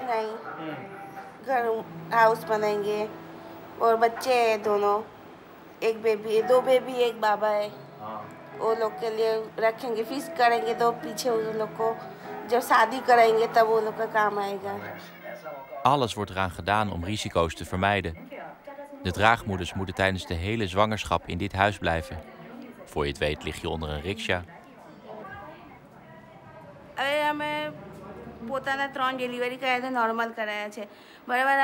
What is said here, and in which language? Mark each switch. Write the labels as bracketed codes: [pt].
[hi] नहीं घर हाउस बनाएंगे और बच्चे हैं दोनों एक बेबी दो बेबी एक बाबा है वो लोग के लिए रखेंगे फीस करेंगे तो पीछे उन लोग को जब शादी कराएंगे तब वो लोग का काम आएगा. [nl] Alles wordt eraan gedaan om risico's te vermijden. De draagmoeders moeten tijdens de hele zwangerschap in dit huis blijven. Voor je het weet lig je onder een riksja. [gu] હવે અમે પોતાના 3 ડિલિવરી કર્યા તો નોર્મલ કરાયા છે બરાબર.